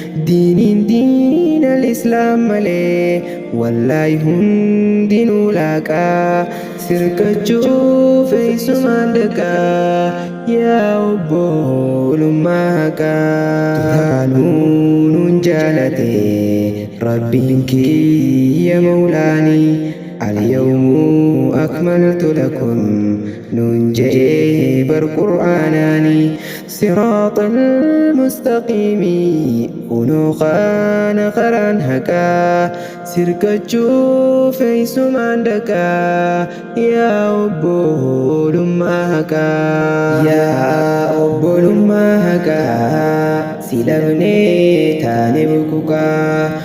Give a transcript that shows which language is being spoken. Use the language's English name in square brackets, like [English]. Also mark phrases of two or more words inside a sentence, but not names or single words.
[Oromo] Diiniin [Arabic] دين الإسلام [Oromo] malee, wallaahi hundinuu laaqaa. Sirkachuuf eessumaan dhaqaa, yaa obbolummaa haqaa. Duraanuun nun jaalate, Rabbiin kiyya Mawlaani. [Arabic] اليوم أكملت لكم، [Oromo] nun je'ee bar Qur'aanaani. [Arabic] صراط المستقيم، [Oromo] kunoo kana karaan haqaa. Sirkachuuf eessumaan dhaqaa, yaa obbolummaa haqaa. Yaa obbolummaa haqaa, si dhabnee taane bukuqaa.